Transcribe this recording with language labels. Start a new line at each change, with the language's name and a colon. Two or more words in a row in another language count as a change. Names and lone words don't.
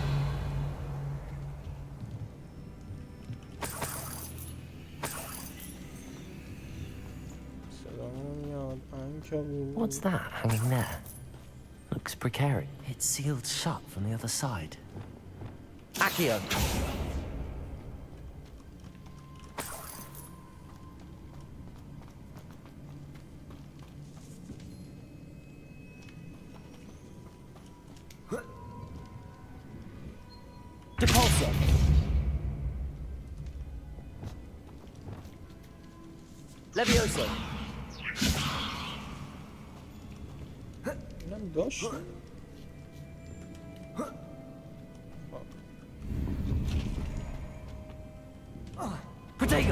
English: What's that hanging there? Looks precarious. It's sealed shut from the other side. Accio. Depulso. Levioso.
Persian: اینم داشت
English: Protego.